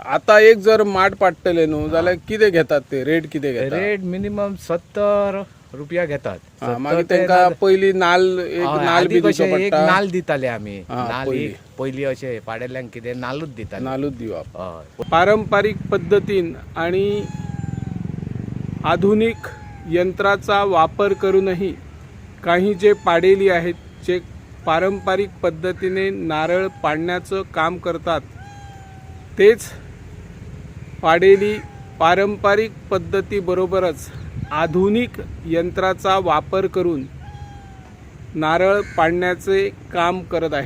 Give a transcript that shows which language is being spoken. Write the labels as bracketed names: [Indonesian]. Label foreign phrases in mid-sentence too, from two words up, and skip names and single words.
[Konkani] आता एक जर माड पाडटले न्हू जाल्यार कितें घेतात ते रेट कितें घेतात? [English] rate minimum [Konkani] 70 रुपया घेतात. हा, मागीर तांकां पयली नाल्ल एक नाल्ल बी कशे दिवचो एक पडटा. नाल दिताले आमी. हा, नाल पयली. एक पयली अशे पाडेल्यांक कितें नालूच दिताले. नाल्लूच दिवप. हय. [Marathi] पारंपरिक पद्धतीन आणि आधुनिक यंत्राचा वापर करूनही काही जे पाडेली आहेत जे पारंपरिक पद्धतीने नारळ पाडण्याचं काम करतात तेच पाडेली पारंपरिक पद्धतीबरोबरच आधुनिक यंत्राचा वापर करून नारळ पाडण्याचे काम करत आहेत.